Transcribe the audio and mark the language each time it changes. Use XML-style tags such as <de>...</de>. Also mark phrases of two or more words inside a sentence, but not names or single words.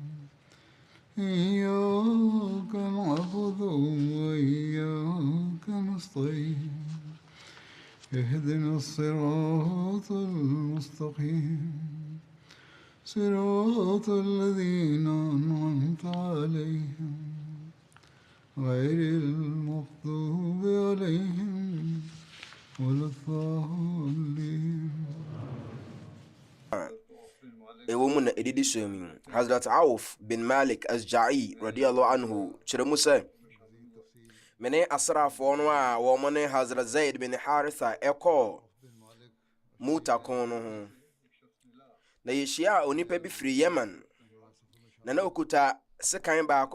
<ar>إياك نعبد وإياك نستعين اهدنا الصراط المستقيم صراط الذين أنعمت عليهم غير المغضوب عليهم ولا الضالين.</ar> <ak>ewomu na edidi somi Hazrat Auf bin Malik Asja'i</ak> <ar>رضي الله عنه</ar> <ak>kyerɛ mu sɛ mene asrafo no a wɔn ne Hazrat Zaid bin Haritha ɛkɔ Muta kon no ho na yɛhyia onipa bi firi Yemen na okuta sekan baako</ak>